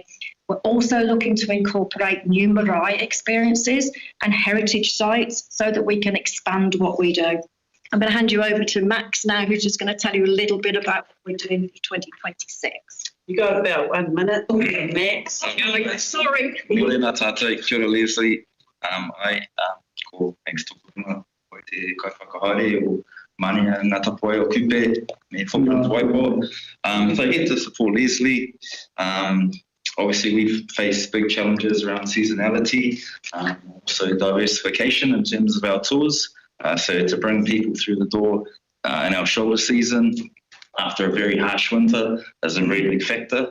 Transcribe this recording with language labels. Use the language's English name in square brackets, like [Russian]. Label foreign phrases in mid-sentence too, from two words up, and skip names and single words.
[English] We're also looking to incorporate new marae experiences and heritage sites so that we can expand what we do. I'm going to hand you over to Max now, who's just going to tell you a little bit about what we're doing for 2026. You got about 1 minute, Max. Sorry. [Māori] Morena tātou, kia ora Leslie. [English] I call thanks to [Māori] Puna, koe te kaiwhakahaere o mania ngā tapu ai o kupe, me Footprints Waipo. [English] So here to support Leslie. Obviously, we've faced big challenges around seasonality, also diversification in terms of our tours. So to bring people through the door in our shoulder season after a very harsh winter is a really big factor.